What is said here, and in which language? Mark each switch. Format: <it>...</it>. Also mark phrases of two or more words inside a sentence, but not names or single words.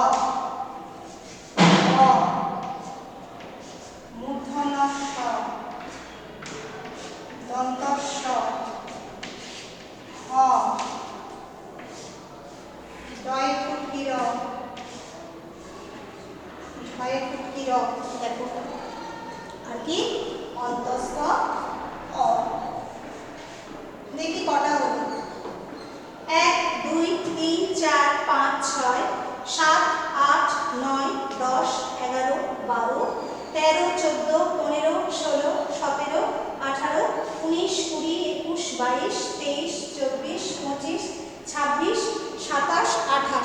<bn>হ, মূর্ধন্য ষ, দন্ত স, হ, ডয় ফুটকির, ঝয়ে ফুটকির, দেখো আর কি অন্তঃস্থ অ। দেখি কটা হলো? 1 2 3 4 5 6 7 8 9 10 11 12 13 14 15 16 17 18 19 20 21 22 23 24 25 26 27 28।</bn>